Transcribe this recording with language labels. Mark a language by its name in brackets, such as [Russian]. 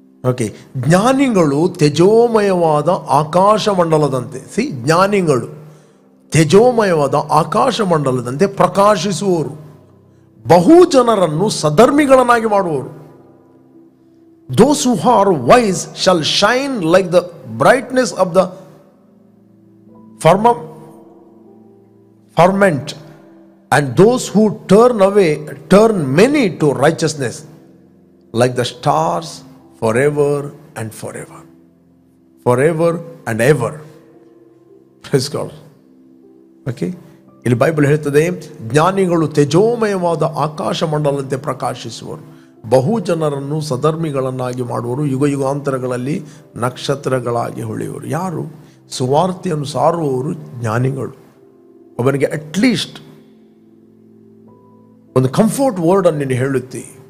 [Kannada] Okay, ಜ್ಞಾನಿಗಳು ತೇಜೋಮಯವಾದ ಆಕಾಶ ಮಂಡಲದಂತೆ, ಜ್ಞಾನಿಗಳು ತೇಜೋಮಯವಾದ ಆಕಾಶ ಮಂಡಲದಂತೆ ಪ್ರಕಾಶಿಸುವವರು, ಬಹು ಜನರನ್ನು ಸಧರ್ಮಿಗಳನ್ನಾಗಿ ಮಾಡುವವರು. [English] Those who are wise shall shine like the brightness of the firmament, and those who turn many to righteousness like the stars forever and forever. Forever and ever. Praise God. [Kannada] Okay, ಇಲ್ಲಿ Bible ಹೇಳ್ತದೆ, ಜ್ಞಾನಿಗಳು ತೇಜೋಮಯವಾದ ಆಕಾಶ ಮಂಡಲದಂತೆ ಪ್ರಕಾಶಿಸುವರು, ಬಹು ಜನರನ್ನು ಸಧರ್ಮಿಗಳನ್ನಾಗಿ ಮಾಡುವರು, ಯುಗ ಯುಗಾಂತರಗಳಲ್ಲಿ ನಕ್ಷತ್ರಗಳಾಗಿ ಹೊಳೆಯುವರು. ಯಾರು? ಸುವಾರ್ತೆಯನ್ನು ಸಾರುವವರು ಜ್ಞಾನಿಗಳು. ಒಬ್ಬನಿಗೆ ಅಟ್ಲೀಸ್ಟ್ ಒಂದು ಕಂಫರ್ಟ್ ವರ್ಡ್ ಅನ್ನು ನೀನು ಹೇಳುತ್ತಿ.